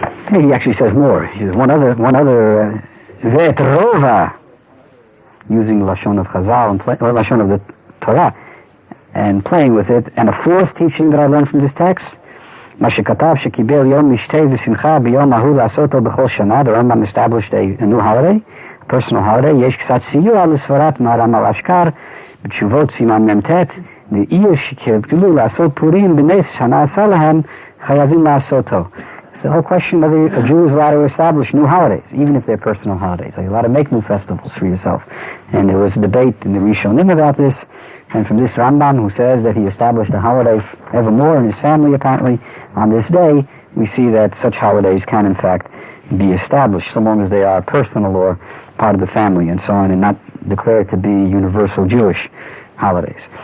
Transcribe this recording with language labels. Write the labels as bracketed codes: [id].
[en] He actually says more. He says one other Vet Rova, using Lashon of Chazal and Lashon of the Torah, and playing with it. And a fourth teaching that I learned from this text, [he] מה שכתב שקיבל יום משתה ושמחה ביום ההוא לעשותו בכל שנה. [en] The Rambam established a new holiday, a personal holiday. [he] יש קצת סיוע לסברת מהרמ"ל אשכר בתשובות סימן מ"ט. דעיר שקיבלו לעשות פורים בנס שנעשה להם חייבים לעשותו. [en] It's the whole question whether a Jew is allowed to establish new holidays, even if they're personal holidays. Are you allowed to make new festivals for yourself? And there was a debate in the Rishonim about this, and from this Rambam, who says that he established a holiday evermore in his family, apparently, on this day, we see that such holidays can, in fact, be established, so long as they are personal or part of the family and so on, and not declared to be universal Jewish holidays.